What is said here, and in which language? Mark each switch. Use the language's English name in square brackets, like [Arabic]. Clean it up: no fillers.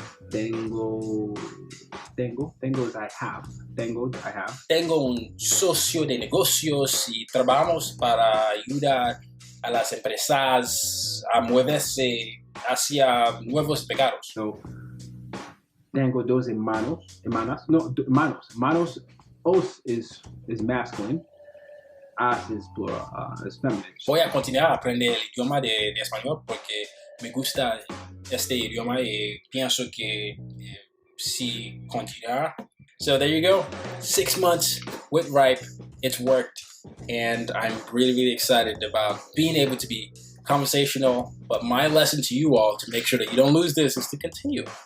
[English] Tengo is I have. I have. [Spanish] Tengo un socio de negocios y trabajamos para ayudar a las empresas a moverse hacia nuevos mercados. So, tengo dos hermanas. [English] Manos, os is masculine, as is plural, is feminine. [Spanish] Voy a continuar a aprender el idioma de español porque me gusta este idioma y pienso que si continuar. [English] So there you go, 6 months with Rype, it's worked, and I'm really excited about being able to be conversational, but my lesson to you all to make sure that you don't lose this is to continue.